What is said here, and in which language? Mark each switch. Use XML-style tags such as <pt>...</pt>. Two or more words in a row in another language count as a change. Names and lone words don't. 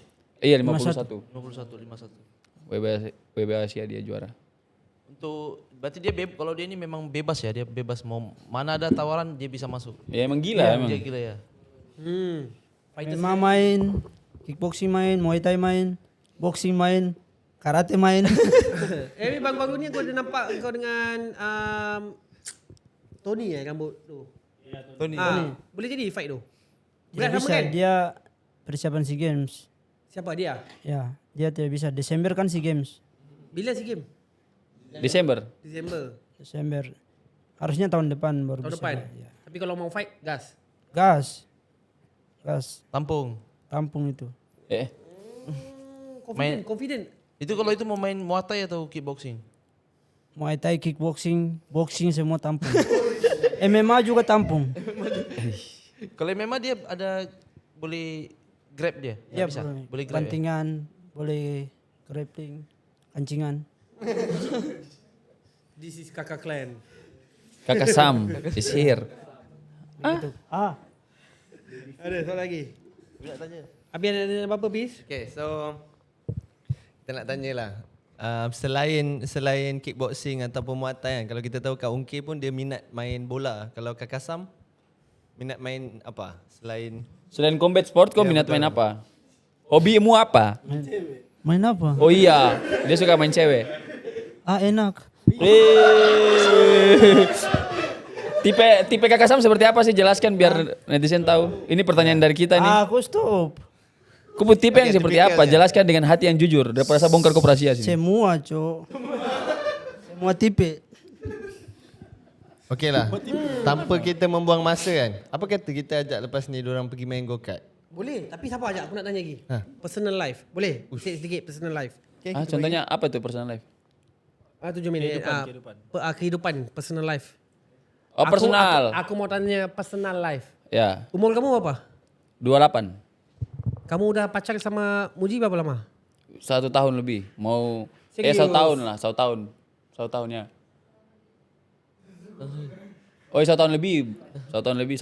<id>Iya 51. 51, 51. WBA Asia dia juara. Untuk berarti dia kalau dia ini memang bebas ya, dia bebas mau mana ada tawaran dia bisa masuk. Ya emang gila emang. Dia gila ya. MMA main, kickboxing main, Muay Thai main, boxing main, karate main.</id> <ms>Baru-baru ni aku ada nampak kau dengan Tony rambut tu. Tony. Boleh jadi fight tu?</ms> <id>Tidak Berat sama bisa, kan? dia persiapan SEA Games. Siapa dia? Ya, dia tidak bisa. Desember kan SEA Games.</id> <ms>Bila SEA Games?</ms> <id>Desember. Desember. Harusnya tahun depan baru Tahun bisa. depan? Ya. Tapi kalau mau fight, gas? Gas. Tampung itu. Confident. Itu kalau itu mau main Muay Thai atau kickboxing? Muay Thai, kickboxing, boxing semua tampung. MMA juga tampung.</id> <ms>Kalau memang dia ada boleh grab dia? Ya,</ms> <id>Bisa.</id> <ms>boleh. Boleh grab ya? Bantingan, boleh grappling, kancingan.</ms> <en>This is kakak clan. Kakak Sam is here.</en> <ms>Ada soal lagi? Abi ada apa-apa bis?</ms> <en>Okay, so</en> <ms>kita nak tanyalah. Selain kickboxing ataupun Muay Thai kan, kalau kita tahu Kak Ungki pun dia minat main bola. Kalau Kak Kasam minat main apa? Selain</ms> <en>combat sport</en> <ms>kau minat main apa? Hobimu apa? Main apa?</ms> <id>Oh iya, dia suka main cewek. Enak. Tipe Kakak Sam seperti apa sih? Jelaskan biar netizen tahu. Ini pertanyaan dari kita nih. Aku stop. Kau tipe yang seperti apa? Jelaskan dengan hati yang jujur daripada saya bongkar kau rahasia sini. Semua, Cok. Semua tipe.</id> <ms>Okey lah. Tanpa kita membuang masa kan. Apa kata kita ajak lepas ni diorang pergi main go-kart? Boleh, tapi siapa ajak? Aku nak tanya lagi.</ms> <en>Personal life.</en> <ms>Boleh? Sedikit</ms> <en>personal life.</en> <ms>Contohnya apa itu</ms> <en>personal life?</en> <ms>7 minit. Kehidupan,</ms> <en>personal life.</en> <ms>Oh personal.</ms> <id>Aku mau tanya</id> <en>personal life.</en> <id>Ya, Umur kamu berapa? 28. Kamu udah pacar sama Muji berapa lama? 1 tahun lebih. Mau Serius? 1 tahun lah, 1 tahun. 1 tahunnya. Oh, 1 tahun lebih. 1 tahun lebih.</id>